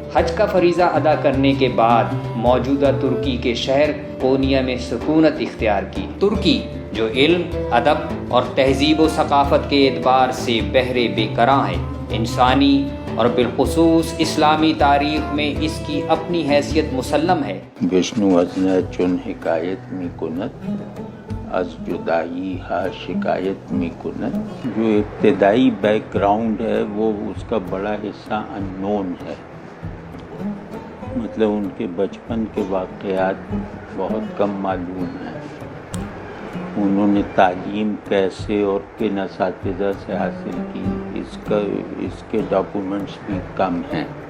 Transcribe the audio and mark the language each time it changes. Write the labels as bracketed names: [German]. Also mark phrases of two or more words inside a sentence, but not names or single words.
[Urdu] حج کا فریضہ ادا کرنے کے بعد موجودہ ترکی کے شہر کونیا میں سکونت اختیار کی۔ ترکی جو علم، ادب اور تہذیب و ثقافت کے اعتبار سے بحر بے کراں ہے، انسانی اور بالخصوص اسلامی تاریخ میں اس کی اپنی حیثیت مسلم ہے۔ [Persian] وشنو از نہ چون حکایت می کند، از جدائی ہا شکایت می کند۔ [Urdu] جو ابتدائی بیک گراؤنڈ ہے وہ اس کا بڑا حصہ ان نون ہے، مطلب ان کے بچپن کے واقعات بہت کم معلوم ہیں۔ انہوں نے تعلیم کیسے اور کن اساتذہ سے حاصل کی اس کے ڈاکومنٹس بھی کم ہیں۔